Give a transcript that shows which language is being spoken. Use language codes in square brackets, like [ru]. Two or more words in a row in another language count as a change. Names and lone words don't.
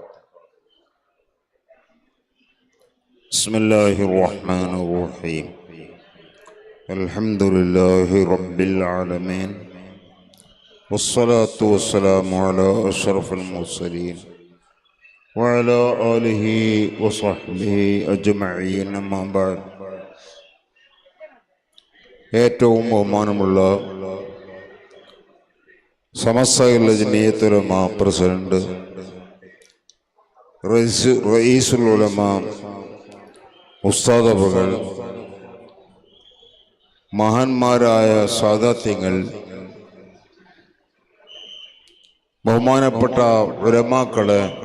[ar] بسم الله الرحمن الرحيم. الحمد لله رب العالمين، والصلاة والسلام على أشرف المرسلين وعلى آله وصحبه أجمعين. أما بعد. [ml] ഏറ്റവും ബഹുമാനമുള്ള സമസ്ത ജമിയത്തുൽ ഉലമ പ്രസിഡന്റ്, [ar] رئيس العلماء [ml] ഉസ്താദ് അവറുകൾ, മഹാന്മാരായ സാദാത്യങ്ങൾ, ബഹുമാനപ്പെട്ട ഉലമാക്കളെ,